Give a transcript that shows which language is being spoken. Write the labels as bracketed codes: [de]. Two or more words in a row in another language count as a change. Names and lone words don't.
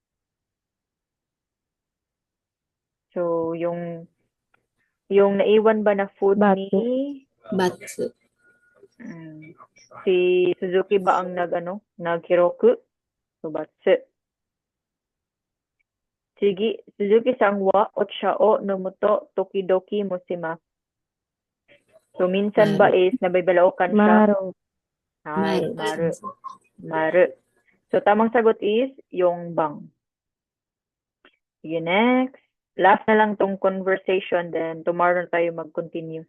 [tl] So, yung naiwan ba na food ni Batsu. si Suzuki ba ang naghiroku? So, batsu. Sige, [ja] 鈴木さんはお茶を飲むと時々もしみます. [tl] So, minsan ba is nabibalaukan siya? Ay, maru. So, tamang sagot is yung bang. Sige, next. Last na lang tong conversation, then tomorrow na tayo mag-continue.